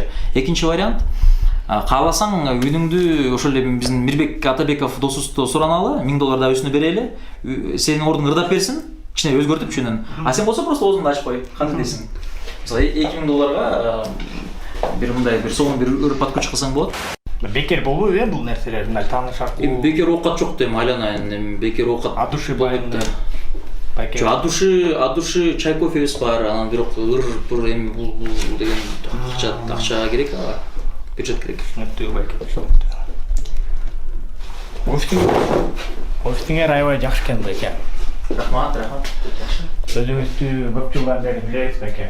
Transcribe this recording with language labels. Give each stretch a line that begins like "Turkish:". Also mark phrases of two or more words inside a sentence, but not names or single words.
Kyrgyz: Экинчи вариант, кааласаң үнүңдү ошол эле биздин Мирбек Атабеков досубузду сураналы, $1000 да өзүнө берели, сенин ордуңду ырдап берсин, кичине өзгөртүп чүнөн. А сен болсо просто оозуңду ачып кой, кандай дейсиң? Мисалы $2000 бир мындай бир сонун бир өр подкрутчик кылсаң болот. Бекер болбойбу бул нерселер, мындай тааныш аркылуу? Бекер оокат жок дейм, айланайын, бекер оокат.
Russian: От души
Kyrgyz: байында.
Russian: От души
Kyrgyz: чай кофебиз бар, анан бирок ыр эми бул деген акча керек, бюджет керек. Офистиңер аябай жакшы экен байке. Рахмат. Өзүңүздү көп жылдан бери билебиз байке.